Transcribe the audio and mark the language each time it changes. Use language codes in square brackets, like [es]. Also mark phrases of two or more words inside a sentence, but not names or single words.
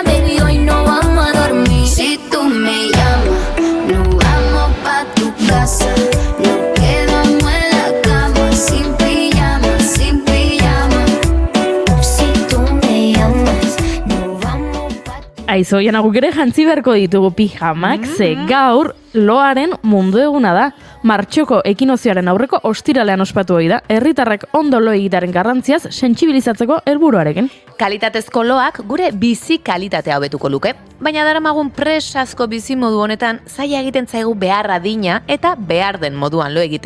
[es] Baby, hoy no vamos a dormir. Si tú me llamas, nos vamos pa' tu casa. Nos quedamos en la cama sin pijama, sin pijama. Si tú me llamas, nos vamos pa' tu... [eu] Aizo, jana guk ere jantzi beharko ditugu pijamak, ze gaur loaren mundu eguna da. Martxoko ekinozioaren aurreko ostiralean ospatu ohi da, herritarrek ondo lo egitearen garrantziaz sentsibilizatzeko helburuarekin. Kalitatezko loak gure bizi kalitatea hobetuko luke, baina daramagun presazko bizimodu honetan zaila egiten zaigu behar adina eta behar den moduan lo egitea.